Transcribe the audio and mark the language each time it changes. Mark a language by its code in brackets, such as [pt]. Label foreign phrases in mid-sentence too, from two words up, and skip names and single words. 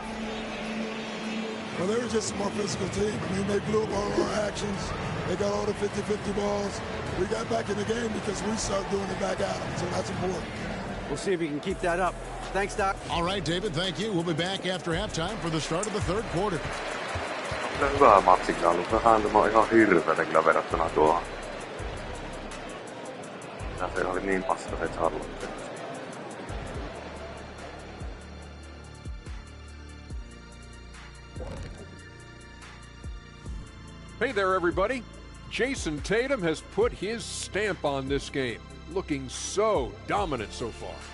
[en] Well, they were just a more physical team. I mean, they blew up all our actions. They got all the 50-50 balls. We got back in the game because we started doing it back at them, so that's important. We'll see if you can keep that up. Thanks, Doc. All right, David, thank you. We'll be back after halftime for the start of the third quarter. [fi] Hyvä matsi kyllä ollut. Vähän tämä on ihan hirveätä kyllä verrattuna tuohon. Ja se oli niin paska se Charlotte. [en] Hey there, everybody. Jason Tatum has put his stamp on this game, looking so dominant so far.